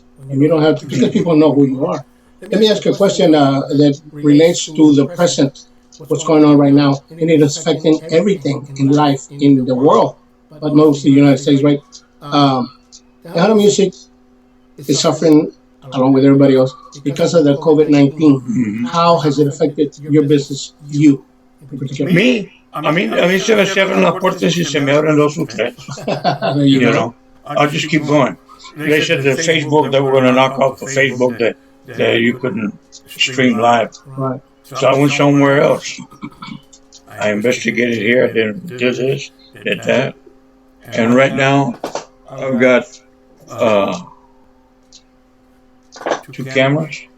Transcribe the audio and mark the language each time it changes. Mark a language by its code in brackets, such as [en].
[en] And you don't have to, because people know who you are. Let me ask you a question that relates to the present, what's going on right now, and it is affecting everything in life, in the world, but mostly the United States, right? Tejano music is suffering, along with everybody else, because of the COVID-19. How has it affected your business, you in particular? [es] Me, a mí se me cierran las puertas y se me abren dos o tres. [en] There you go. I'll just keep going. They said that Facebook, they were going to knock off the Facebook that you couldn't stream live. Right. So I went somewhere else. I investigated here, I did this, did that. And right now, I've got 2 cameras.